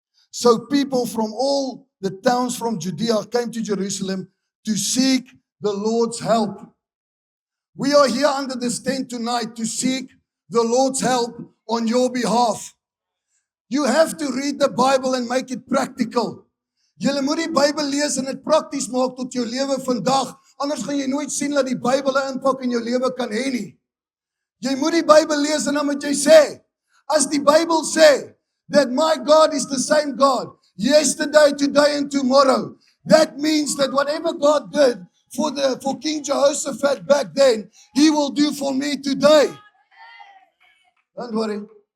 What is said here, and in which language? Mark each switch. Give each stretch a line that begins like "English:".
English: So people from all the towns from Judea came to Jerusalem to seek the Lord's help. We are here under this tent tonight to seek the Lord's help on your behalf. You have to read the Bible and make it practical.
Afrikaans: Julle moet die Bybel lees en dit prakties maak tot jou lewe vandag. Anders gaan jy nooit sien dat die Bybel 'n impak in jou lewe kan hê nie. Jy moet die Bybel lees en dan moet jy sê, as die Bybel sê
English: that my God is the same God yesterday, today and tomorrow, that means that whatever God did for King Jehoshaphat back then, he will do for me today. Don't worry.